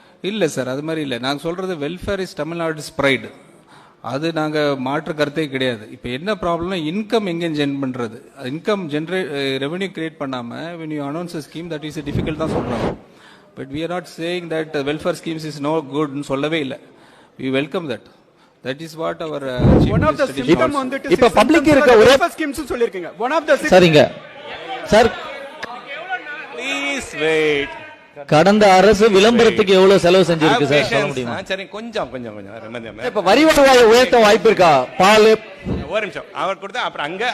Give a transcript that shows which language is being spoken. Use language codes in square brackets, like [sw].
[ta] இல்ல சார், அது மாதிரி இல்லை. நாங்கள் சொல்றது [en] Welfare is Tamil Nadu pride. [ta] அது நாங்கள் மாற்று கருத்தே கிடையாது. இப்போ என்ன ப்ராப்ளம்னா இன்கம் எங்கே ஜென் பண்ணுறது, இன்கம் ரெவன்யூ கிரியேட் பண்ணாமல் [en] when you announce a scheme that is difficult [ta] தான் சொல்கிறாங்க. [en] but we are not saying that welfare schemes is no good [ta] ன்னு சொல்லவே இல்லை. [en] we welcome that. That is what our One of the symptom on that is [ta] இப்ப public இருக்க ஒரே schemes சொல்லிருக்கீங்க. [en] One of the [ta] சரிங்க சார், [en] Please wait. [ta] கடந்த அரசு விளம்பரத்துக்கு எவ்வளவு செலவு செஞ்சிருக்கு சார் சொல்ல முடியுமா? சரி, கொஞ்சம் இப்ப வரி வருவாயை உயர்த்த வாய்ப்பு இருக்கா? பால் ஒரு நிமிஷம் அவர் கொடுத்தா அப்புறம் அங்க